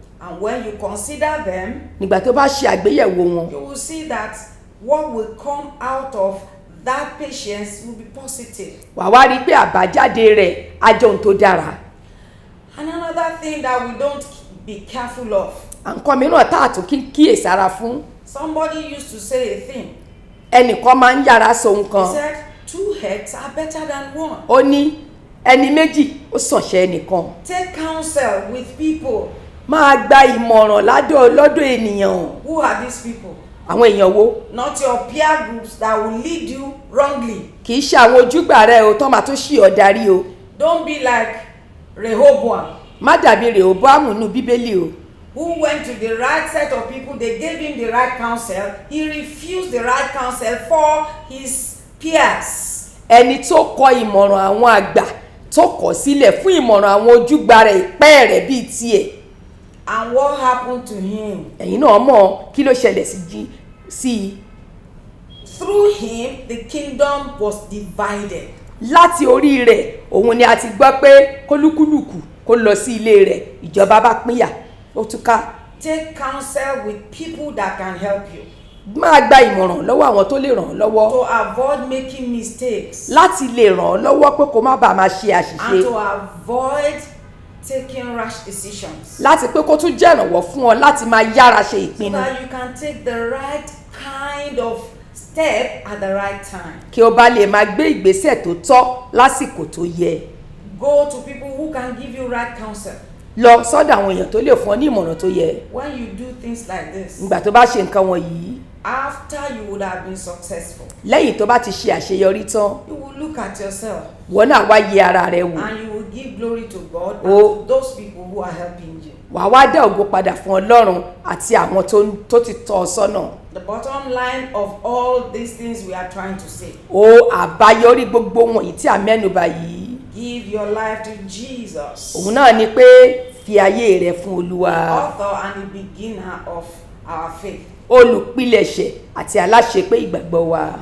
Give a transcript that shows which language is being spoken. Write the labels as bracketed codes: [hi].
[en] And when you consider them, [yo] Nígbà tó bá ṣe àgbéyẹ̀wò wọn, [en] you will see that what will come out of that patience will be positive. [yo] wà wá rí i pé àbájáde rẹ̀ á jẹ́ ohun tó dára. [en] And another thing that we don't be careful of, [yo] Nǹkan mìíràn tá a tún kíyèsára fún, [en] somebody used to say a thing. [yo] ẹnìkan máa ń yára sọ ohun [en] He [yo] kan. [en] said, 2 heads are better than 1. [yo] Ó ní ẹni méjì ó sànṣẹ́ ẹnìkan. [en] Take counsel with people. [yo] Máa gba ìmọ̀ràn lọ́dọ̀ ènìyàn. [en] Who are these people? [yo] Àwọn èèyàn wo? [en] Not your peer groups that will lead you wrongly. [yo] Kì í ṣe àwọn ojúgbà rẹ o tó máa tún ṣì ọ́ darí o. [en] Don't be like Rehoboam, [yo] Má dàbí Rèhóbóámù nínú Bíbélì o. [en] who went to the right set of people. They gave him the right counsel. He refused the right counsel for his peers. [yo] Ẹni tó kọ ìmọ̀ràn àwọn àgbà tó kọ̀ sílẹ̀ fún ìmọ̀ràn àwọn ojúgbà rẹ̀ ìpẹ́ rẹ̀ bíi tiẹ̀. [en] And what happened to him? [yo] Ẹ̀yin náà mọ̀ kí ló ṣẹlẹ̀ sí i. [en] Through him, the kingdom was divided. [yo] Láti orí rẹ̀ òun ni a ti gbọ́ pé kólúkúlùkù kó lọ sí ilé rẹ̀, ìjọba bá pínyà ó túká. [en] Take counsel with people that can help you [yo] Máa gba ìmọ̀ràn lọ́wọ́ àwọn tó lè ràn ọ́ lọ́wọ́ [en] to avoid making mistakes [yo] láti lè ràn ọ́ lọ́wọ́ pé kó má bàa máa ṣe àṣìṣe, [en] and to avoid taking rash decisions, [yo] láti pé kó tún jẹ́ ìrànwọ́ fún ọ láti máa yára ṣe [en] so [yo] ìpinnu [en] that you can take the right kind of step at the right time. [yo] kí o bá lè máa gbé ìgbésẹ̀ tó tọ́ lásìkò tó yẹ. [en] Go to people who can give you right counsel. [yo] Lọ sọ́dọ̀ àwọn èèyàn tó lè fún ọ ní ìmọ̀ràn tó yẹ. [en] When you do things like this, [yo] Nígbà tó bá ṣe nǹkan wọ̀nyí, [en] after you would have been successful, [yo] lẹ́yìn tó bá ti ṣe àṣeyọrí tán, [en] you will look at yourself [yo] wọ́n náà wá yẹ ara rẹ wò. [en] and you will give glory to God Oh. and to those people who are helping you. [yo] Wàá wá dá ògo padà fún Ọlọ́run àti àwọn tó ti tọ́ ọ sọ́nà. [en] The bottom line of all these things we are trying to say, [yo] Àbáyọrí gbogbo wọ̀nyí tí a mẹ́nubà yìí, [en] give your life to Jesus, [yo] òun náà ni pé fi ayé rẹ fún Olúwa, [en] author and the beginner of our faith. [yo] olùpilẹ̀ṣẹ̀ àti aláṣepé ìgbàgbọ́ wa.